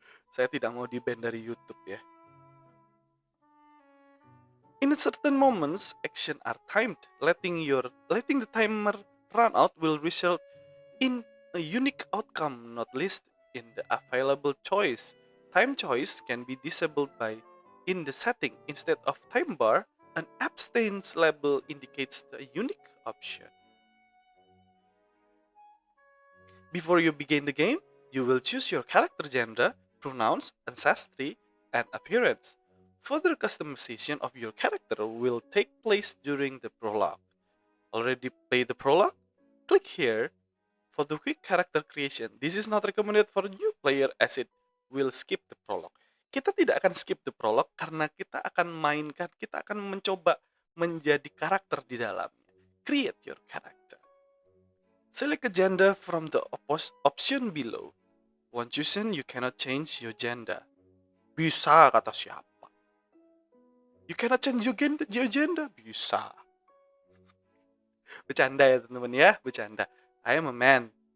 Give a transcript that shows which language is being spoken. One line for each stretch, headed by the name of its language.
Indonesian: Saya tidak mau di-ban dari YouTube ya.
English: In certain moments, action are timed. Letting the timer run out will result in a unique outcome not listed in the available choice. Time choice can be disabled by in the setting. Instead of time bar, an abstains label indicates the unique option. Before you begin the game, you will choose your character gender, pronouns, ancestry, and appearance. Further customization of your character will take place during the prologue. Already play the prologue? Click here for the quick character creation. This is not recommended for new player as it will skip the prologue.
Indonesian: Kita tidak akan
English: skip the prologue
Indonesian: karena kita akan mencoba menjadi karakter di dalamnya.
English: Create your character. Select a gender from the option below. Once chosen, you cannot change your gender.
Indonesian: Bisa kata siapa?
English: You cannot change your gender?
Indonesian: Bisa. Bercanda ya teman-teman ya, bercanda.
English: I am a man.